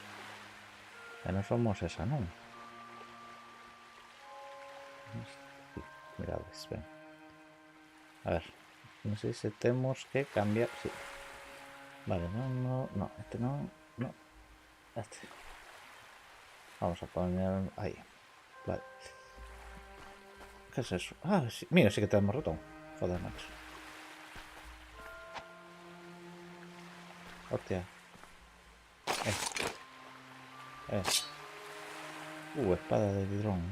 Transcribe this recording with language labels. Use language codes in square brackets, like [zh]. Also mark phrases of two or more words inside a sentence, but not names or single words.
[gl] E non somos esa, non? Mirades, ben. A ver, non sei se temos que cambiar... Sí. Vale, non, este non... Este. [es] Vamos a poner ahí. Vale. ¿Qué es eso? Ah, sí. Mira, sí que tenemos ratón. Joder, macho. Hostia. Eh. Espada de hidrón.